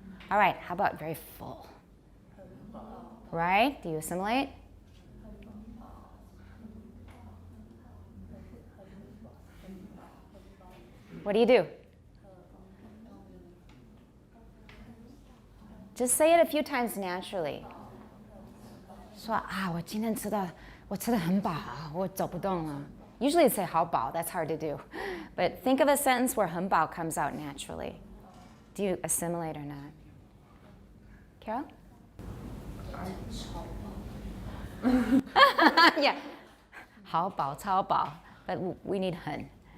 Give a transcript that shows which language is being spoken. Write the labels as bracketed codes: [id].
[en] All right, how about very full? Right? Do you assimilate? What do you do? Just say it a few times naturally. [zh] 说啊，我今天吃的很饱，我走不动了. [en] Usually you say [zh] 好饱, [en] that's hard to do. But think of a sentence where [zh] 很饱 [en] comes out naturally. Do you assimilate or not? Carol? Yeah. [zh] 好饱,超饱, [en] but we need 很.